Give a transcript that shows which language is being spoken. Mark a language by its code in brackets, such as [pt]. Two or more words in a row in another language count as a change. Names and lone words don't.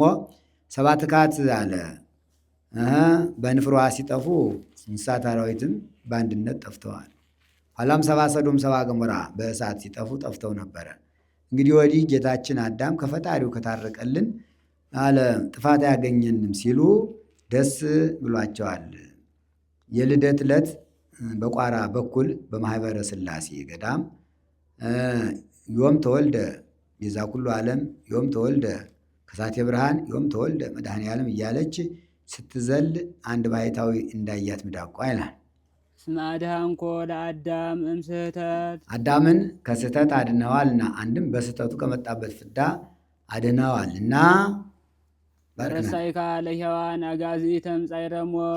[am] ሰባ ትካት አለ በንፍሯ ሲጠፉ እንስሳት አራዊትም በአንድነት ጠፍተዋል። ኋላም ሰባ ሰዶም ሰባ ገሞራ በእሳት ሲጠፉ ጠፍተው ነበረ። እንግዲህ ወዲህ ጌታችን አዳም ከፈጣሪው ከታረቀልን አለ ጥፋት አያገኘንም ሲሉ ደስ ብሏቸዋል። የልደት ዕለት በቋራ በኩል በማኅበረ ሥላሴ ገዳም [gez] ዮም ተወልደ ቤዛ ኩሉ ዓለም ዮም ተወልደ ከሳቴ ብርሃን ዮም ተወልደ መድኃኔ ዓለም [am] እያለች ስትዘል አንድ ባሕታዊ እንዳያት ሚዳቋ ይላል። [gez] እስመ አድኃንኮ ለአዳም እምስሕተት [am] አዳምን ከስህተት አድነዋልና አንድም በስህተቱ ከመጣበት ፍዳ አድነዋልና [gez] ረሳይካ ለሔዋን አጋዝኢተም ጻዕረ ሞት